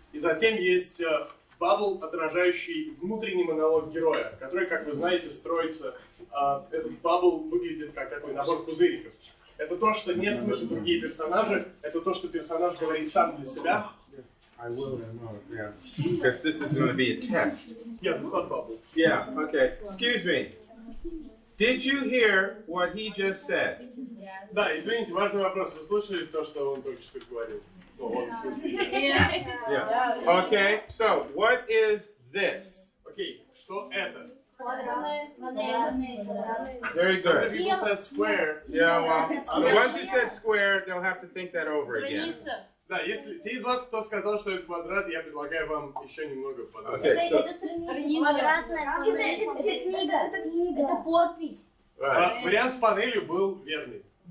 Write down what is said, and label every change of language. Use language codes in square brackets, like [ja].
[ru] И затем есть бабл, отражающий внутренний монолог героя, который, как вы знаете, строится. Этот бабл выглядит как такой набор пузыриков. Это то, что не слышат другие персонажи, это то, что персонаж говорит сам для себя. [en] I will, yeah. Because this is going to be a test. Yeah, the thought bubble. Yeah, okay. Excuse me. Did you hear what he just said? [ru] Да, извините, важный вопрос. Вы слышали то, что он только что говорил? Ну, он в смысле. [en] Yeah. Okay, so what is this? [ru] Окей, что это? [en] Very Some good. people said square. Yeah, well, the ones who said square, they'll have to think that over again. [ru] Страница. Да, если те из вас, кто сказал, что это квадрат, я предлагаю вам еще немного подумать. [en] Okay, so, [ru] Это подпись. [en] right. [ru] Вариант с панелью был верный.